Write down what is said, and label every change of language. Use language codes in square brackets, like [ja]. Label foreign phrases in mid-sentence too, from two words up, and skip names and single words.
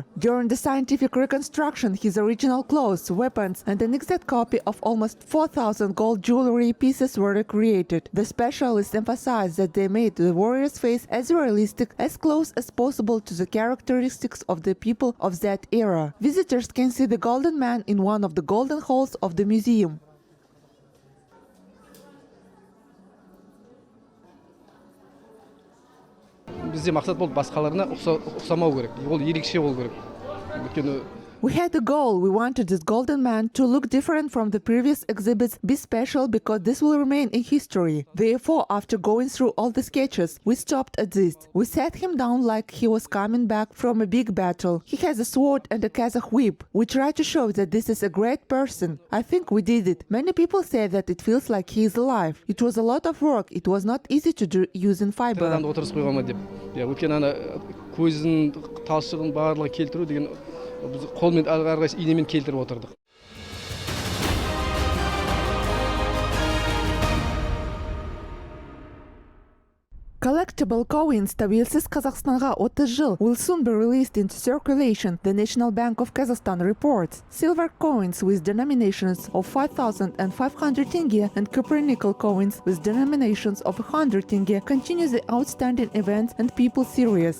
[en] During the scientific reconstruction, his original clothes, weapons, and an exact copy of almost 4,000 gold jewelry pieces were recreated. The specialists emphasized that they made the warrior's face as realistic, as close as possible to the characteristics of the people of that era. Visitors can see the golden man in one of the golden halls of the museum. [kk] Бізде мақсат болды басқаларына ұқсамау керек. Ол ерекше болу керек. Өйткені [en] We had a goal. We wanted this golden man to look different from the previous exhibits, be special because this will remain in history. Therefore, after going through all the sketches, we stopped at this. We sat him down like he was coming back from a big battle. He has a sword and a Kazakh whip. We try to show that this is a great person. I think we did it. Many people say that it feels like he is alive. It was a lot of work. It was not easy to do using fiber. [kk] адамды отырғызып қойған ма деп. Өйткені ана көзін, талшығын барлығын келтіру деген біз қолмен әрқайсысы инемен келтіріп отырдық. [en] Collectible coins [kk] тәуелсіз Kazakhstanға 30 жыл [en] will soon be released into circulation, the National Bank of Kazakhstan reports. Silver coins with denominations of 5,500 tenge and copper nickel coins with denominations of 100 tenge continue the outstanding events and people series.